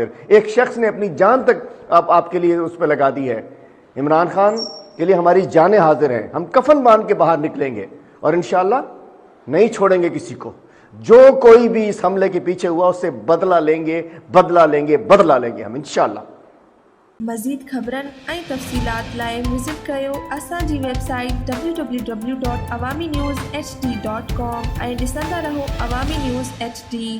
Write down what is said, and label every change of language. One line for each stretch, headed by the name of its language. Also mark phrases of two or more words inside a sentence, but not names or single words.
Urdu: ایک شخص نے اپنی جان تک آپ کے لیے اس پہ لگا دی ہے، عمران خان کے لیے ہماری جانیں حاضر ہیں، ہم کفن باندھ کے باہر نکلیں گے، اور انشاءاللہ نہیں چھوڑیں گے کسی کو۔ جو کوئی بھی اس حملے کے پیچھے ہوا اس سے بدلہ لیں گے، بدلہ لیں گے، بدلہ لیں گے ہم انشاءاللہ۔
Sindhi: مزید خبرن ऐं तफ़सीलात लाइ विज़िट कयो असांजी वेबसाइट www.awamiNewsHD.com ऐं ॾिसंदा रहो अवामी न्यूज़ HD।